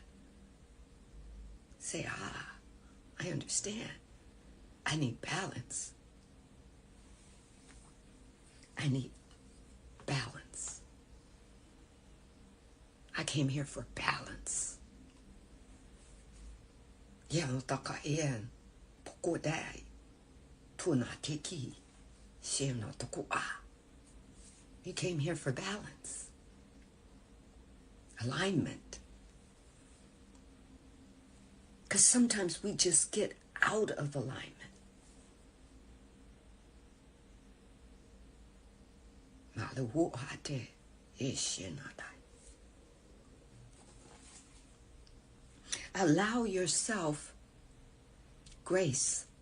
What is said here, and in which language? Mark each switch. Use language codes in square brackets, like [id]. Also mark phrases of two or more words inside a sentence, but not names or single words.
[en] Say, I understand. I need balance. I need balance. I came here for balance. Yang taka ian poko dai tuna tiki shino toku a. You came here for balance, alignment. Because sometimes we just get out of alignment. Allow yourself grace.